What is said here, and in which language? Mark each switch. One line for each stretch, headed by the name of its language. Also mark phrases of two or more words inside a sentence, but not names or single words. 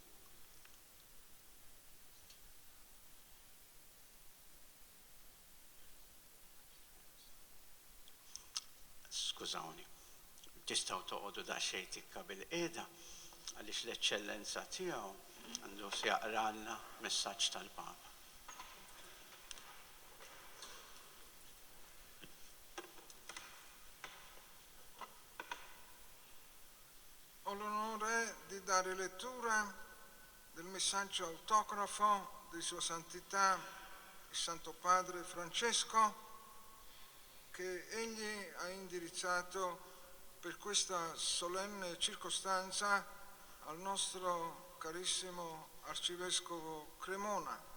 Maltese: Skużawni, tistgħu toqgħodu daqsxejn tikka bil-qiegħda għaliex l-eċċellenza tiegħu għandu jaqralna messaġġ tal-Papa.
Italian: Ho l'onore di dare lettura del messaggio autografo di Sua Santità il Santo Padre Francesco che egli ha indirizzato per questa solenne circostanza al nostro carissimo Arcivescovo Cremona.